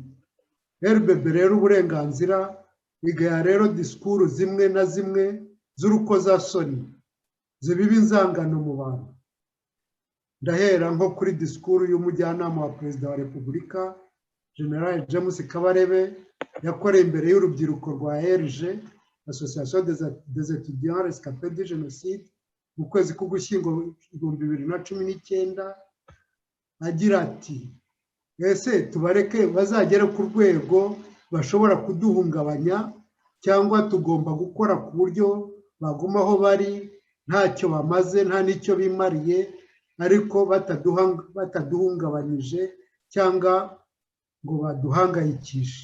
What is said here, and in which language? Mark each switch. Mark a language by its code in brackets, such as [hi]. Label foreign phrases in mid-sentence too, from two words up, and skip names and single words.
[rw] RBB rero uburenganzira igaya rero disikuru zimwe na zimwe z'urukozasoni zibiba inzangano mu bantu. Ndahera nko kuri disikuru y'umujyanama wa perezida wa repubulika General James Kabarebe yakoreye imbere y'urubyiruko rwa RG, [fr] Association des étudiants rescapés de génocide, [rw] mu kwezi k'Ugushyingo 2019, agira ati ese tubareke bazagere ku rwego bashobora kuduhungabanya, cyangwa tugomba gukora ku buryo bagumaho bari ntacyo bamaze, nta n'icyo bimariye, ariko bataduhungabanyije cyangwa ngo baduhangayikishe.